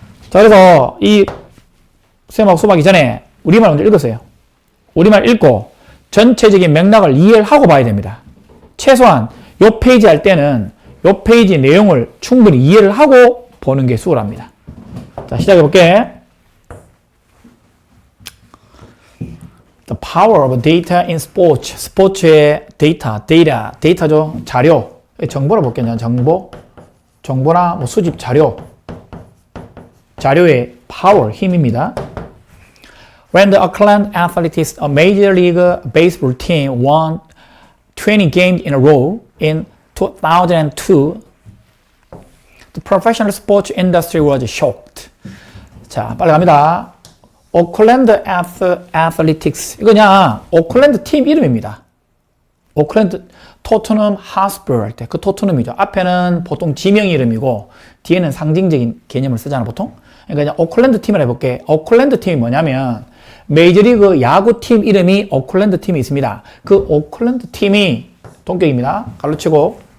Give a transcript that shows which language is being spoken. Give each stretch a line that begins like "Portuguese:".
Korean: 자, 그래서 이 수험하고 수업하기 전에 우리말 먼저 읽으세요. 우리말 읽고 전체적인 맥락을 이해를 하고 봐야 됩니다. 최소한 요 페이지 할 때는 요 페이지 내용을 충분히 이해를 하고 보는 게 수월합니다. 자, 시작해 볼게.
English: The power of data in sports.
Korean: 스포츠의 데이터죠. 자료. 정보를 볼게요. 정보나 수집 자료. 자료의 power, 힘입니다.
English: When the Oakland Athletics, a Major League Baseball team, won 20 games in a row in 2002, the professional sports industry was shocked.
Korean: 자, 빨리 갑니다. 오클랜드 애슬리틱스. 이거냐, 오클랜드 팀 이름입니다. 오클랜드 토트넘 하스퍼 할 때 그 토트넘이죠. 앞에는 보통 지명 이름이고 뒤에는 상징적인 개념을 쓰잖아, 보통. 그러니까 오클랜드 팀을 해볼게. 오클랜드 팀이 뭐냐면 메이저리그 야구팀 이름이 오클랜드 팀이 있습니다. 그 오클랜드 팀이 동격입니다. 갈로 치고